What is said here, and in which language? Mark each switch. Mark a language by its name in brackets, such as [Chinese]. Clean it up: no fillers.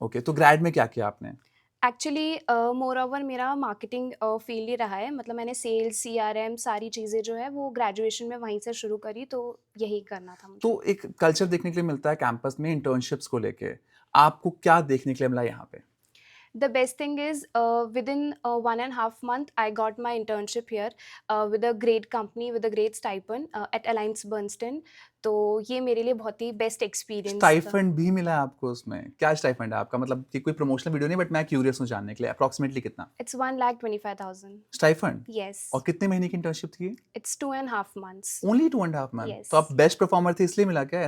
[Hindi] Okay, तो grade में क्या किया आपने? एक्चुअली मोर ओवर मेरा मार्केटिंग फील्ड ही रहा है, मतलब मैंने सेल्स CRM सारी चीज़ें जो है वो ग्रेजुएशन में वहीं से शुरू करी, तो यही करना था मुझे। तो एक कल्चर देखने के लिए मिलता है कैंपस में इंटर्नशिप्स को लेके, आपको क्या देखने के लिए मिला यहाँ पे? [English] The best thing is within 1.5 month I got my internship here with a great company with a great stipend at Alliance Bernstein. [Hindi] तो ये मेरे लिए बहुत ही बेस्ट एक्सपीरियंस था। स्टाइफंड भी मिला है आपको उसमें? क्या स्टाइफंड है आपका? मतलब कि कोई प्रमोशनल वीडियो नहीं, बट मैं क्यूरियस हूँ जानने के लिए, अप्रोक्सीमेटली कितना [English] It's 1,25,000. [Hindi] स्टाइफंड? [English] Yes. [Hindi] और कितने महीने की इंटर्नशिप थी? [English] It's 2.5 months. [Hindi] Only 2.5 month? [English] Yes. [Hindi] तो आप बेस्ट परफॉर्मर थे इसलिए मिला क्या?